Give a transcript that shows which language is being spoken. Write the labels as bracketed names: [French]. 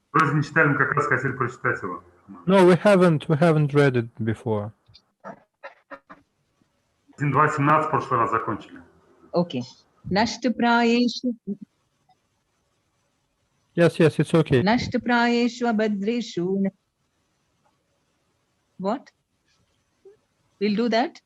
[Russian] Просто не читали, мы как раз хотели прочитать его. [English] No, we haven't read it before. [Russian] 1.2.17 в прошлый раз закончили. [English] Okay. [Sanskrit] Nashtaprayeshu. [English] Yes, it's okay. [Sanskrit] Nashtaprayeshu abhadreshu. [English] What? We'll do that?